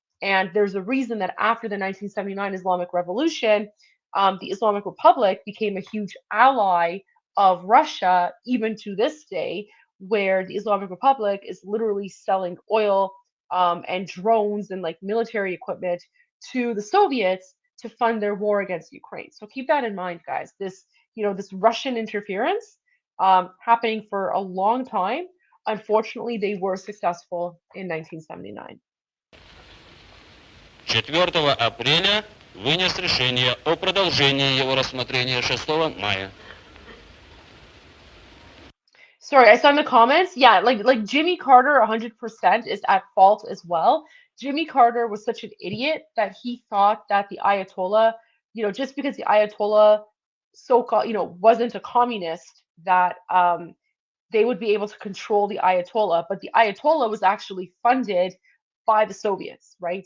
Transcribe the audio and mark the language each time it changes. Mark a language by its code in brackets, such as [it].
[en] And there's a reason that after the 1979 Islamic Revolution, the Islamic Republic became a huge ally of Russia, even to this day, where the Islamic Republic is literally selling oil and drones and like military equipment to the Soviets to fund their war against Ukraine. So keep that in mind, guys. This Russian interference happening for a long time. Unfortunately, they were successful in 1979. [ru] 4 апреля вынес решение о продолжении его рассмотрения 6 мая. [en] Sorry, I saw in the comments. Yeah, like Jimmy Carter 100% is at fault as well. Jimmy Carter was such an idiot that he thought that the Ayatollah, just because the Ayatollah so-called, wasn't a communist, that they would be able to control the Ayatollah, but the Ayatollah was actually funded by the Soviets, right?